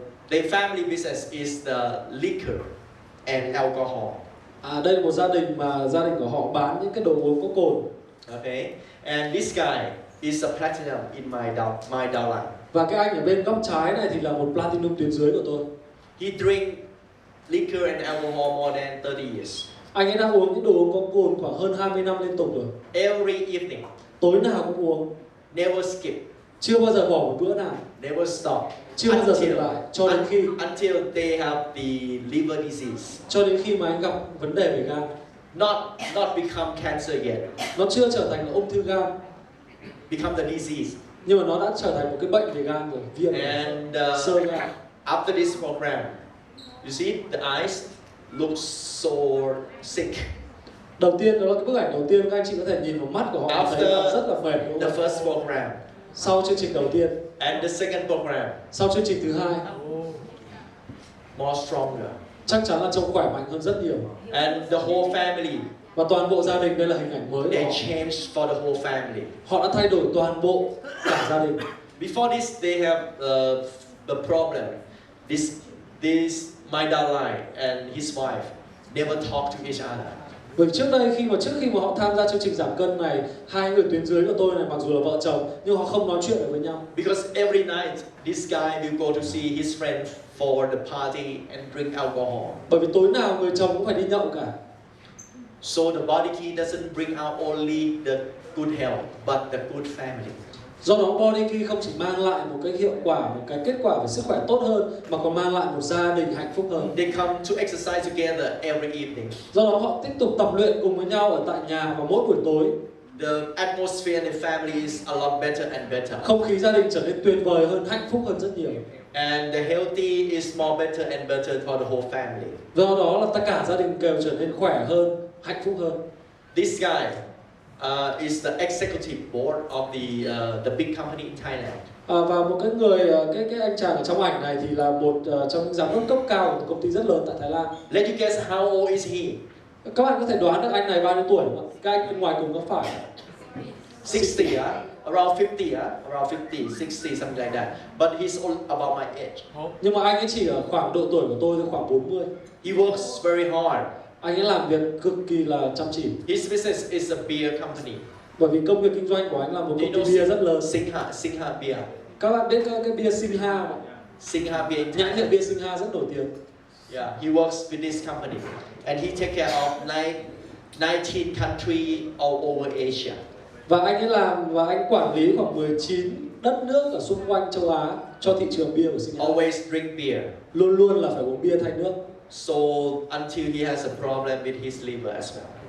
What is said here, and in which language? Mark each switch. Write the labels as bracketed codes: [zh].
[en] Their family business is the liquor and alcohol. [vi] Đây là một gia đình mà gia đình của họ bán những cái đồ uống có cồn. [en] Okay. And this guy is a platinum in my downline. [vi] Và cái anh ở bên góc trái này thì là một platinum tuyến dưới của tôi. [en] He drink liquor and alcohol more than 30 years. [vi] Anh ấy đã uống những đồ uống có cồn khoảng hơn 20 năm liên tục rồi. [en] Every evening. [vi] Tối nào cũng uống. [en] Never skip. [vi] Chưa bao giờ bỏ một bữa nào. [en] Never stop. [vi] Chưa bao giờ dừng lại cho đến khi [en] until they have the liver disease. [vi] Cho đến khi mà anh gặp vấn đề về gan. [en] Not become cancer yet. [vi] Nó chưa trở thành là ung thư gan. [en] Become the disease. [vi] Nhưng mà nó đã trở thành một cái bệnh về gan rồi, viêm [en] and [vi] sơ gan. [en] After this program, you see the eyes look so sick. [vi] Đầu tiên đó là cái bức ảnh đầu tiên, các anh chị có thể nhìn vào mắt của họ thấy là rất là mệt. [en] The first program. [vi] Sau chương trình đầu tiên. [en] And the second program. [vi] Sau chương trình thứ hai. [en] More stronger. [vi] Chắc chắn là trông khỏe mạnh hơn rất nhiều. [en] And the whole family. [vi] Và toàn bộ gia đình, đây là hình ảnh mới. [en] They changed for the whole family. [vi] Họ đã thay đổi toàn bộ cả gia đình. [en] Before this, they have the problem. This my downline and his wife never talk to each other. [vi] Bởi trước đây trước khi mà họ tham gia chương trình giảm cân này, hai người tuyến dưới của tôi này mặc dù là vợ chồng nhưng họ không nói chuyện được với nhau. [en] Because every night this guy will go to see his friend for the party and drink alcohol. [vi] Bởi vì tối nào người chồng cũng phải đi nhậu cả. [en] So the body key doesn't bring out only the good health but the good family. [vi] Do đó body key không chỉ mang lại một cái hiệu quả, một cái kết quả về sức khỏe tốt hơn mà còn mang lại một gia đình hạnh phúc hơn. [en] They come to exercise together every evening. [vi] Do đó họ tiếp tục tập luyện cùng với nhau ở tại nhà vào mỗi buổi tối. [en] The atmosphere in the family is a lot better and better. [vi] Không khí gia đình trở nên tuyệt vời hơn, hạnh phúc hơn rất nhiều. [en] And the healthy is more better and better for the whole family. [vi] Do đó là tất cả gia đình đều trở nên khỏe hơn, hạnh phúc hơn. [en] This guy is the executive board of the big company in Thailand. [vi] Và một cái người cái anh chàng ở trong ảnh này thì là một trong những giám đốc cấp cao của một công ty rất lớn tại Thái Lan. [en] Let you guess how old is he? [vi] Các bạn có thể đoán được anh này bao nhiêu tuổi không ạ? Các anh bên ngoài cùng có phải [en] 60, around 50, around 50, 60, something like that. But he's about my age. [vi] Nhưng mà anh ấy chỉ ở khoảng độ tuổi của tôi, khoảng 40. [en] He works very hard. [vi] Anh ấy làm việc cực kỳ là chăm chỉ. [en] His business is a beer company. [vi] Bởi vì công việc kinh doanh của anh là một công ty bia rất lớn. [en] Singha beer. [vi] Các bạn biết cái bia Singha không? [en] Singha beer. [vi] Nhãn hiệu bia Singha rất nổi tiếng. [en] Yeah, he works with this company, and he take care of 19 countries all over Asia. [vi] Và anh ấy làm và anh quản lý khoảng 19 đất nước ở xung quanh châu Á cho thị trường bia của Singha. [en] Always drink beer. [vi] Luôn luôn là phải uống bia thay nước. [en] So until he has a problem with his liver as well.